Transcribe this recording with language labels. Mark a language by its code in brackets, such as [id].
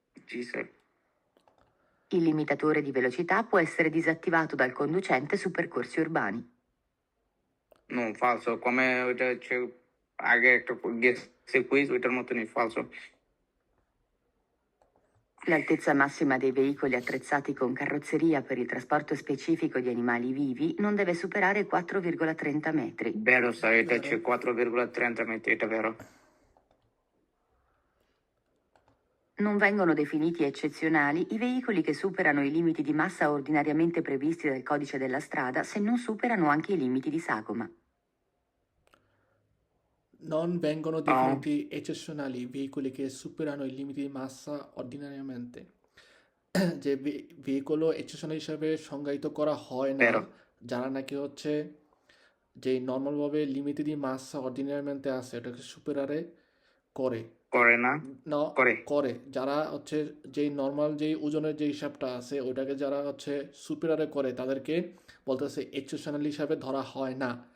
[bn] জি sir. [it] Il limitatore di velocità può essere disattivato dal conducente su percorsi urbani. [bn] No, ফালসো। কমে ওইটা হচ্ছে আগে একটা গেছে কুইজ, ওইটার মতনই ফালসো। [it] L'altezza massima dei veicoli attrezzati con carrozzeria per il trasporto specifico di animali vivi non deve superare 4,30 metri. [bn] ভেরো sir, এটা ভেরো, হচ্ছে 4,30 metri, এটা ভেরো। [it] Non vengono definiti eccezionali i veicoli che superano i limiti di massa ordinariamente previsti dal codice della strada se non superano anche i limiti di sagoma. non vengono definiti eccezionali veicoli che superano i limiti di massa ordinariamente, [bn] যে ভেহিকলও exceptional হিসাবে সংজ্ঞায়িত করা হয় না, ভেরো যারা নাকি হচ্ছে যে নর্মালভাবে লিমিটেড মাসা অর্ডিনারিমেন্টে আছে এটাকে সুপেরারে করে করে না, না করে। করে যারা হচ্ছে যেই নর্মাল যেই ওজনের যে হিসাবটা আছে ওটাকে যারা হচ্ছে সুপেরারে করে তাদেরকে বলতেছে এক্সেপশনাল হিসাবে ধরা হয় না।